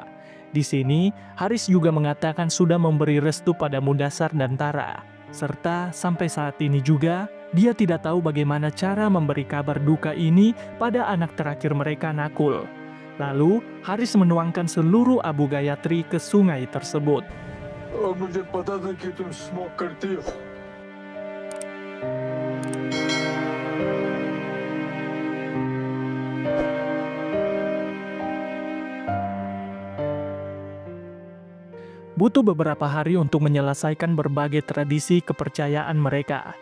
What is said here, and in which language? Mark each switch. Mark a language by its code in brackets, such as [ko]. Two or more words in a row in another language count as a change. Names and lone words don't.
[id] Di sini, Haris juga mengatakan sudah memberi restu pada Mudassar dan Tara. Serta sampai saat ini juga, Dia tidak tahu bagaimana cara memberi kabar duka ini pada anak terakhir mereka, Nakul. Lalu, Haris menuangkan seluruh abu Gayatri ke sungai tersebut. [hi] मुझे पता था कि तुम स्मोक करती हो। [id] Butuh beberapa hari untuk menyelesaikan berbagai tradisi kepercayaan mereka.